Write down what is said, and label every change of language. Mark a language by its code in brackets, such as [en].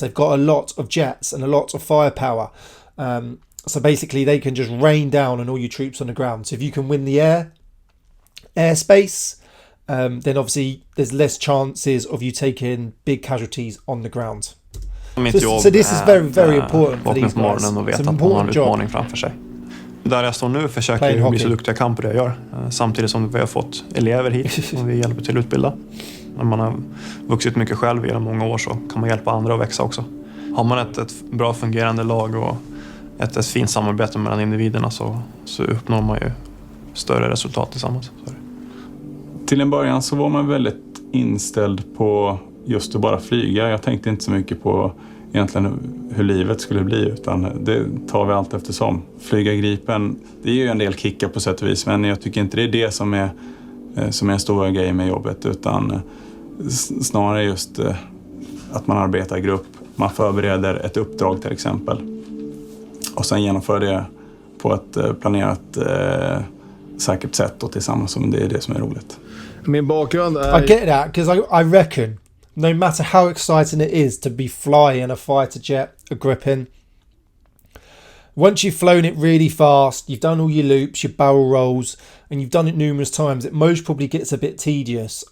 [en] They've got a lot of jets and a lot of firepower. So basically they can just rain down on all your troops on the ground. So if you can win the airspace, then obviously there's less chances of you taking big casualties on the ground. So this is very, very important for these guys. [sv] Och [en] It's [sv] veta [en] an [sv] att man har en [en] important job. [sv] utmaning framför sig. Där jag står nu försöker jag bli så duktig jag kan på det jag gör. Samtidigt som vi har fått elever hit och vi hjälper till att utbilda. När man har vuxit mycket själv i många år så kan man hjälpa andra att växa också. Har man ett bra fungerande lag och ett fint samarbete mellan individerna så uppnår man ju större resultat tillsammans. Till en början så var man väldigt inställd på just att bara flyga. Jag tänkte inte så mycket på egentligen hur livet skulle bli, utan det tar vi allt eftersom. Flyga Gripen, det är ju en del kickar på sätt och vis, men jag tycker inte det är det som är en stor grej med jobbet, utan snarare just att man arbetar i grupp. Man förbereder ett uppdrag till exempel och sen genomför det på ett planerat säkert sätt och tillsammans, som det är det som är roligt. Min bakgrund är... [en] I get that, because I reckon no matter how exciting it is to be flying a fighter jet, a Gripen, once you've flown it really fast, you've done all your loops, your barrel rolls, and you've done it numerous times, it most probably gets a bit tedious.